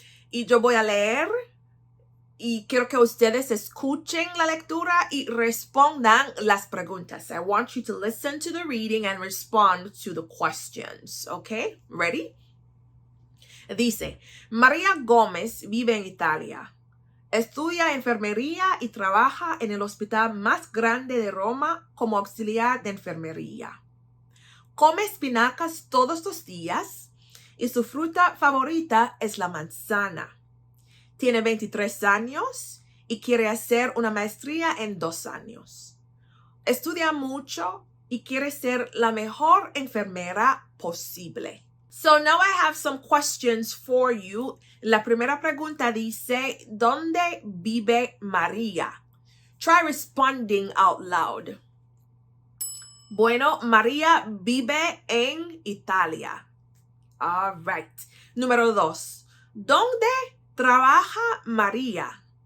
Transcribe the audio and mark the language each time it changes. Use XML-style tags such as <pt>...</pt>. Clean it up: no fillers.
<es>Y yo voy a leer y quiero que ustedes escuchen la lectura y respondan las preguntas.</es> <en>I want you to listen to the reading and respond to the questions. Okay, ready?</en> <es>Dice, María Gómez vive en Italia. Estudia enfermería y trabaja en el hospital más grande de Roma como auxiliar de enfermería. Come espinacas todos los días y su fruta favorita es la manzana. Tiene 23 años y quiere hacer una maestría en 2 años. Estudia mucho y quiere ser la mejor enfermera posible.</es> <en>So now I have some questions for you.</en> <es>La primera pregunta dice, ¿dónde vive María?</es> <en>Try responding out loud.</en> <es>Bueno, María vive en Italia.</es> <en>All right.</en> <es>Número 2. ¿Dónde trabaja María?</es>